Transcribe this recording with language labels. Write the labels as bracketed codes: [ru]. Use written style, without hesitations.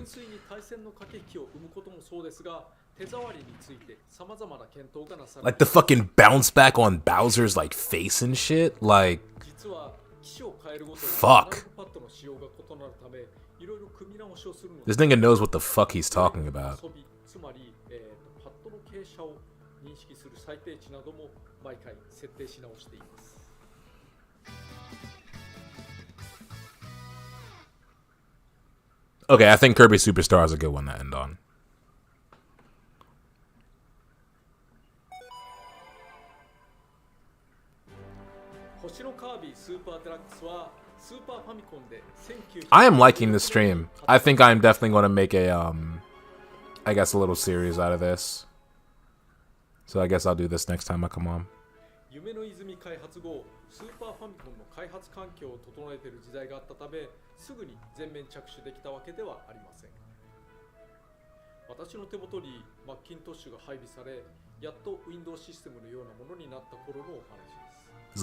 [ja] 純粋に対戦の駆け引きを生むこともそうですが、手触りについて様々な検討がなされ [en] Like the fucking bounce back on Bowser's like face and shit. Like [ja] 実は機種を変えるごとに [en] Fuck. [ja] パッドの仕様が異なるため、いろいろ組み直しをするの [en] this nigga knows what the fuck he's talking about. [ja] 遊び、つまり、パッドの傾斜を認識する最低値なども毎回設定し直しています。 [en] Okay, I think Kirby Superstar is a good one to end on. [ja] 星のカービィスーパーデラックスはスーパーファミコンで1900 [en] I am liking this stream. I think I'm definitely going to make a I guess a little series out of this. So I guess I'll do this next time I come on. [ja] 夢の泉開発後、スーパーファミコンの開発環境を整えている時代があったため、すぐに全面着手できたわけではありません。私私の手元にマッキントッシュが配備され、やっと Windows システムのようなものになった頃のお話です。